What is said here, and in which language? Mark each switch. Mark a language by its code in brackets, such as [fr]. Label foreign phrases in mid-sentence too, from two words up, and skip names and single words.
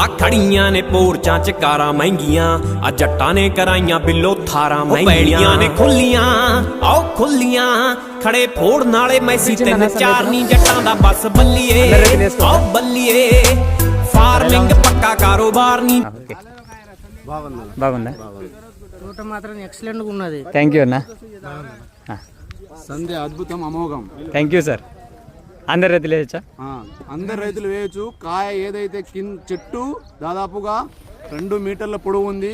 [pa] ਖੜੀਆਂ ਨੇ ਪੋਰਚਾਂ ਚ ਕਾਰਾਂ ਮਹਿੰਗੀਆਂ ਆ ਜੱਟਾਂ ਨੇ ਕਰਾਈਆਂ ਬਿੱਲੋ ਥਾਰਾਂ ਮਹਿੰਗੀਆਂ ਨੇ ਖੁੱਲੀਆਂ ਆਓ ਖੁੱਲੀਆਂ ਖੜੇ ਫੋੜਨ ਵਾਲੇ ਮੈਸੀ ਤਿੰਨ ਚਾਰ ਨਹੀਂ ਜੱਟਾਂ ਦਾ ਬਸ ਬੱਲੀਏ ਆਓ ਬੱਲੀਏ ఫార్మింగ్ పక్కా కారోబార్ ని [te] బాగుందా తోట మాత్రం ఎక్సలెంట్ గా ఉన్నది. [en] thank you [te] అన్న. సంధ్య అద్భుతం అమోఘం. [en] thank you [te] సార్. అందరు రైతులు వేయచ్చా? అందరు రైతులు వేయచ్చు. కాయ ఏదైతే చెట్టు దాదాపుగా 2 మీటర్ల పొడవు ఉంది.